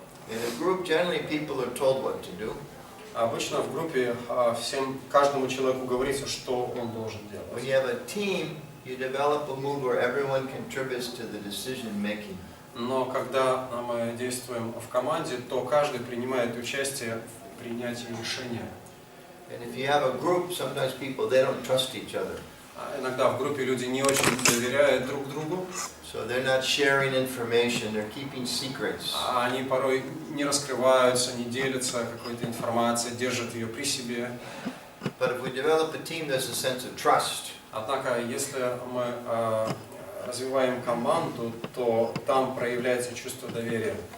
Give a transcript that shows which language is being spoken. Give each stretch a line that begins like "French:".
English: In a group, generally people are told what to do.
Russian: Обычно в группе каждому человеку говорится, что он должен
English: When
Russian: делать.
English: you have a team, you develop a mood where everyone contributes to the decision making.
Russian: Но когда мы действуем в команде, то каждый принимает участие в принятии решения.
English: And if you have a group, sometimes people, they don't trust each other.
Russian: Иногда в группе люди не очень доверяют друг другу.
English: So they're not sharing information, they're keeping secrets.
Russian: Они порой не раскрываются, не делятся какой-то информацией, держат ее при себе.
English: But if we develop a team, there's a sense of trust.
Russian: Однако, если мы развиваем команду, то там проявляется чувство доверия.